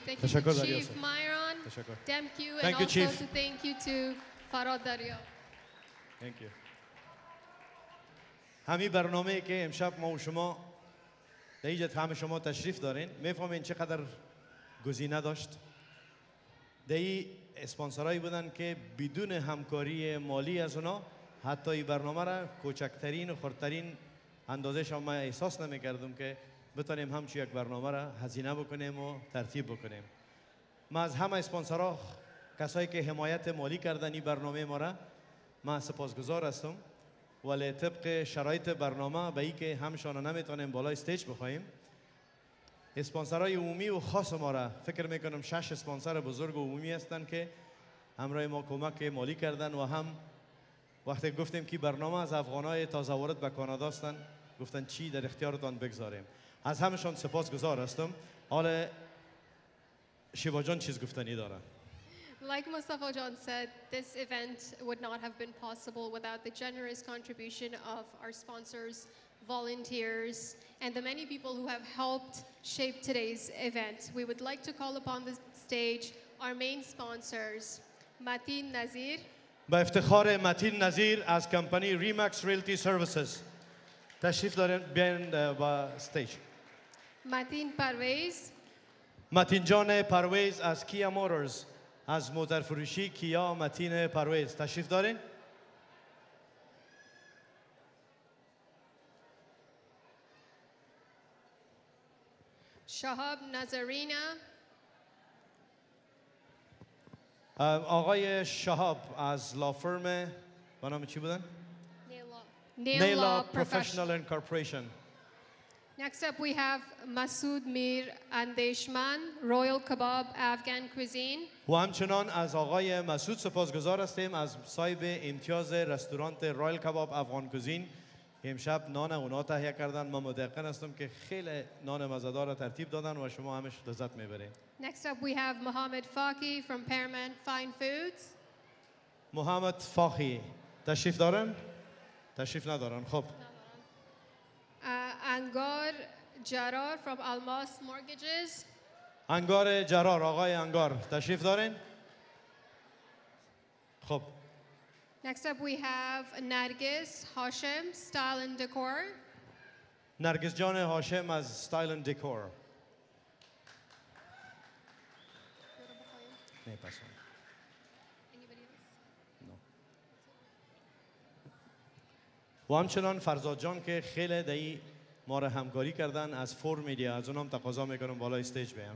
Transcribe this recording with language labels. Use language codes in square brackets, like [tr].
[en] Thank you to Chief Myron Demkew and also to thank you to Farhad Darya. Thank you. [fa] همین برنامه که امشب ما و شما در اینجا همه شما تشریف دارین میفهمین چقدر گزینه داشت. این اسپانسرایی بودن که بدون همکاری مالی از اونا حتی این برنامه را کوچکترین و خردترین اندازه‌ش ما احساس نمی‌کردم که بتونیم همچین یک برنامه را هزینه بکنیم و ترتیب بکنیم. ما از همه اسپانسرها کسایی که حمایت مالی کردن این برنامه ما را ما سپاسگزار هستم. ولی طبق شرایط برنامه به این که همشان نمیتونیم بالای استیج بخوایم، اسپانسرهای عمومی و خاص ما را فکر میکنم 6 اسپانسر بزرگ و عمومی هستند که همراه ما کمک مالی کردن و هم وقتی گفتیم که برنامه از افغانای تازه وارد به کانادا هستند گفتن چی در اختیارتان بگذاریم. از همشان سپاسگزار هستم. حالا شیوا جان چیز گفتنی داره. [en] Like Mustafa John said, this event would not have been possible without the generous contribution of our sponsors, volunteers, and the many people who have helped shape today's event. We would like to call upon the stage our main sponsors, Mateen Nazir, [fa] با افتخار متین نظیر از کمپانی ریمکس ریلتی سرویسز تشریف دارین بیاین با استیج. متین پرویز. متین جان پرویز از کیا موتورز، از موتور فروشی کیا متین پرویز تشریف دارین. شهاب نظرینا. آقای شهاب از لافرم به نام چی بودن؟ نیلا [en] Professional and Corporation. Next up we have Masood Mir Andeshman, Royal Kebab Afghan Cuisine. [fa] و همچنان از آقای مسعود سپاسگزار هستیم از صاحب امتیاز رستوران رایل کباب افغان کوزین. امشب نان اونا تهیه کردن. من متيقن هستم که خیلی نان مزه‌دار را ترتیب دادن و شما همش لذت میبرید. [en] Next up we have Mohammed Faki from Paramount Fine Foods. [fa] محمد فاخی تشریف دارن؟ تشریف ندارن. خب. [en] Angar Jarar from Almas Mortgages. [fa] انگار جرار، آقای انگار تشریف دارین؟ خب. [en] Next up we have Nargis Hashem, Style and Decor. [fa] نرگس جان هاشم از ستایل اند دکور. نه پس. و همچنان فرزاد جان که خیلی دایی ما را همکاری کردن از فور میدیا، از اونم تقاضا میکنم بالای استیج بیان.